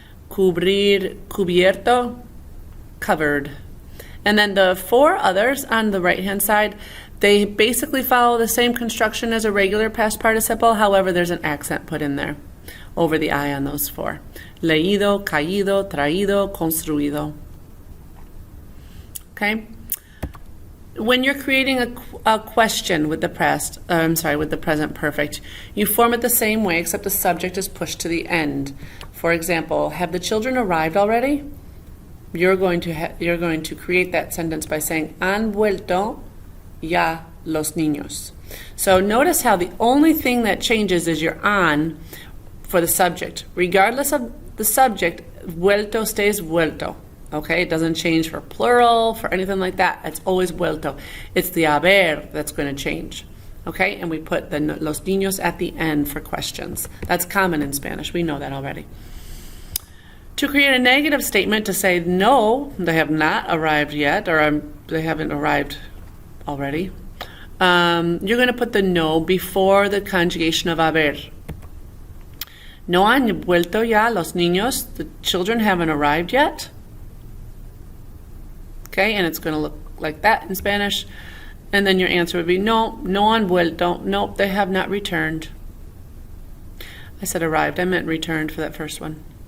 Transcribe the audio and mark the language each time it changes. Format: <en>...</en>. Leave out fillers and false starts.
<es>Cubrir, cubierto, covered.</es> <en>And then the four others on the right-hand side, they basically follow the same construction as a regular past participle. However, there's an accent put in there over the I on those four.</en> <es>Leído, caído, traído, construido.</es> <en>Okay? When you're creating a question with the with the present perfect, you form it the same way, except the subject is pushed to the end. For example, have the children arrived already? You're going to create that sentence by saying</en> <es>han vuelto ya los niños.</es> <en>So notice how the only thing that changes is your an for the subject. Regardless of the subject, vuelto stays vuelto. Okay, it doesn't change for plural, for anything like that. It's always vuelto. It's the haber that's going to change. Okay, and we put the los niños at the end for questions. That's common in Spanish. We know that already. To create a negative statement to say, no, they have not arrived yet, or they haven't arrived already, you're going to put the no before the conjugation of haber.</en> <es>No han vuelto ya los niños.</es> <en>The children haven't arrived yet. Okay, and it's going to look like that in Spanish. And then your answer would be,</en> <es>no, no han vuelto.</es> <en>Nope, they have not returned. I said arrived. I meant returned for that first one.</en>